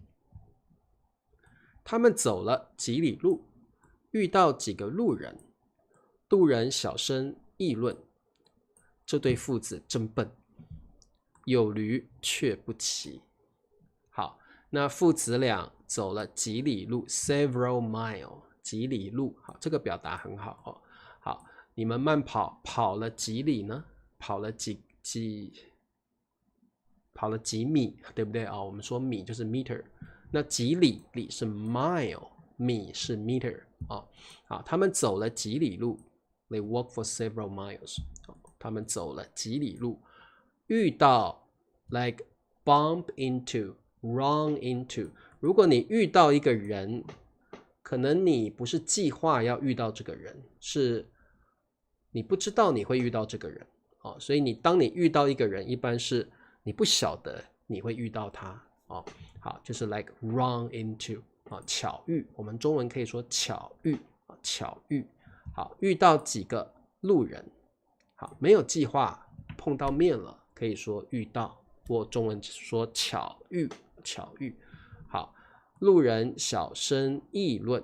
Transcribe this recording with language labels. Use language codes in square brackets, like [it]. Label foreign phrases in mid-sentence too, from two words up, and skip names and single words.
[zh] 他們走了幾里路，遇到幾個路人，路人小聲議論：“這對父子真笨，有驢卻不騎。” 好，那父子倆走了幾里路 ， [en] several mile， [zh] 幾里路。好，這個表達很好哦。好，你們慢跑了幾里呢？跑了幾米，對不對啊？我們說米就是 meter，那幾里是 mile， 米是 meter 啊。好，他們走了幾里路 ， [en] they walk for several miles。 [zh] 他們走了幾里路，遇到 [en] like bump into。 Run into， [zh] 如果你遇到一個人，可能你不是計劃要遇到這個人，是你不知道你會遇到這個人，所以當你遇到一個人，一般是你不曉得你會遇到他，好，就是 [en] like run into， [zh] 巧遇，我們中文可以說巧遇，好，遇到幾個路人，好，沒有計劃碰到面了，可以說遇到，或中文說巧遇。好，路人小聲議論。